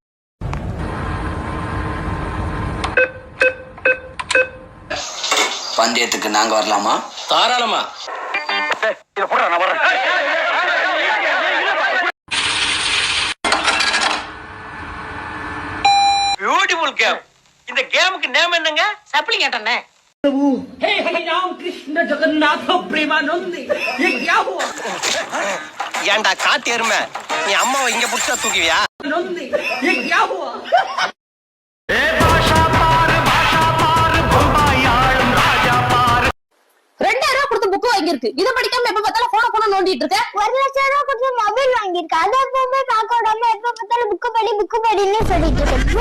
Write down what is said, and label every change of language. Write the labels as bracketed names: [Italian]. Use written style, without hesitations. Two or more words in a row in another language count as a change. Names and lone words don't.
[Tamil] பந்தயத்துக்கு நாங்க வரலாமா? தாராளமா. இத போடுறா, நான் வரேன். [English] beautiful game. [Tamil] இந்த கேமுக்கு நேம் என்னங்க? சப்ளிங் கேட்டனே. [Hindi] हे हरि राम कृष्ण जगन्नाथ प्रेमानंद ये क्या हुआ? [Tamil] ஏண்டா காட்டு எருமை, நீ அம்மாவை இங்க புடிச்சா தூக்குவியா? [Hindi] ये क्या हुआ? [Tamil] ஏ பாஷா பாரு பம்பாய் ஆளும் ராஜா பாரு. 2000 ரூபாய் கொடுத்து புக் வாங்கிருக்கு. இத படிக்காம எப்ப பார்த்தாலும் போன நோண்டிட்டு இருக்க. 1 லட்சம் ரூபாய் கொடுத்து மொபைல் வாங்கிருக்கு. அத எப்பவுமே பார்க்காம எப்ப பார்த்தாலும் புக் படின்னு சொல்லிட்டு இருக்க.